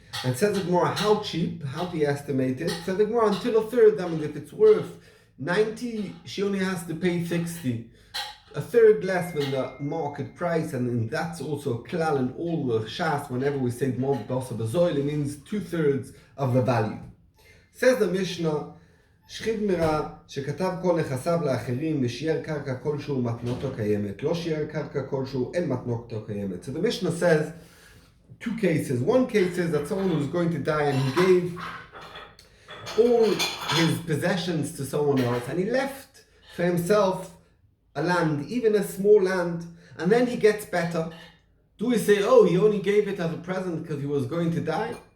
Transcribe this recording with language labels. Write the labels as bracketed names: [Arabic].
[English] And says it more how cheap, how do you estimate it? Says it more until a third. That means if it's worth 90, she only has to pay 60. A third less than the market price, and that's also a klal in all the shas. Whenever we say mod basa bazoil, it means 2/3 of the value. [Hebrew] Says the Mishnah, שכיב מרע שכתב כל נכסיו לאחרים ושיער קרקע כלשהו מתנותו קיימת. לא שיער קרקע כלשהו אין מתנותו קיימת. [English] So the Mishnah says, two cases. One case is that someone was going to die and he gave all his possessions to someone else and he left for himself a land, even a small land, and then he gets better. Do we say, oh, he only gave it as a present because he was going to die?